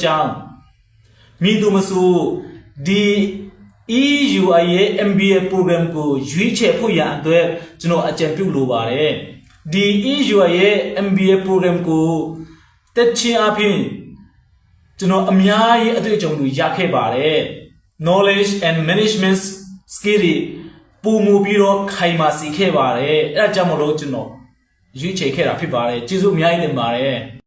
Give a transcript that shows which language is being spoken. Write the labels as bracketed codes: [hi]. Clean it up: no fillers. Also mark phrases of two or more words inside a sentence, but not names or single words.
[my] ကြောင့်မိသူမဆိုဒီ EUI ရဲ့ [en] MBA program [my] ကိုရွေးချယ်ဖို့ရန်အတွက်ကျွန်တော်အကြံပြုလိုပါတယ်ဒီ EUI ရဲ့ [en] MBA program [my] ကိုတက်ချင်းအပြင်ကျွန်တော်အများကြီးအတွေ့အကြုံတွေရခဲ့ပါတယ် [en] knowledge and management skill [my] တွေပုံမူပြီးတော့ခိုင်မာစေခဲ့ပါတယ်အဲ့ဒါကြောင့်မလို့ကျွန်တော်ရွေးချယ်ခဲ့တာဖြစ်ပါတယ်ကျေးဇူးအများကြီးတင်ပါတယ်